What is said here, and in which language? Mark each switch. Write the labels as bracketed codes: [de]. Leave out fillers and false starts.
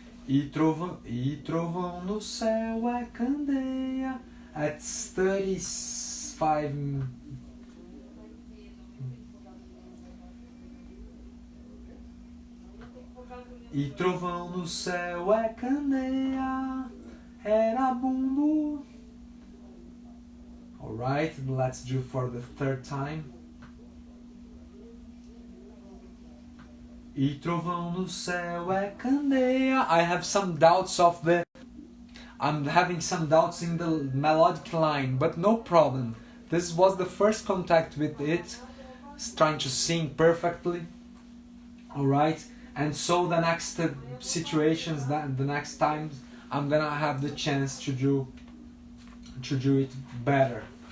[pt] E trovão no céu é candeia. [en] At 35. [pt] E trovão no céu é candeia. Era bumbo. [en] Alright, let's do for the third time. [pt] E trovão no céu é candeia. [en] I have some doubts of the... I'm having some doubts in the melodic line, but no problem. This was the first contact with it, trying to sing perfectly. Alright, and so the next situations, the next times, I'm gonna have the chance to do it better.